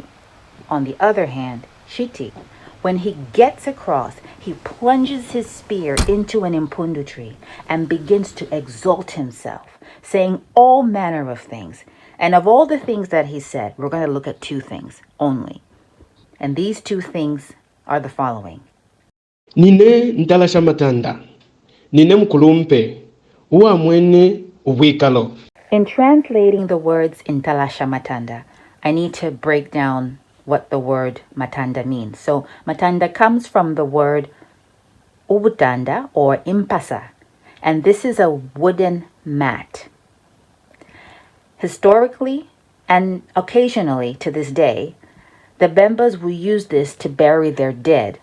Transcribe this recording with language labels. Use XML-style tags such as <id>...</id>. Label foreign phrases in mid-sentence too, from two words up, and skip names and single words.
<en>On the other hand, Chiti, when he gets across, he plunges his spear into an impundu tree and begins to exalt himself, saying all manner of things. And of all the things that he said, we're going to look at two things only. And these two things are the following.</en> <bem>Nine ntalasha matanda, nine Mukulumpe, uwa mwene ubwikalo.</bem> <en>In translating the words in</en> <bem>Talasha Matanda,</bem> <en>I need to break down what the word Matanda means. So Matanda comes from the word Ubutanda or Impasa, and this is a wooden mat. Historically and occasionally to this day, the Bembas will use this to bury their dead.</en>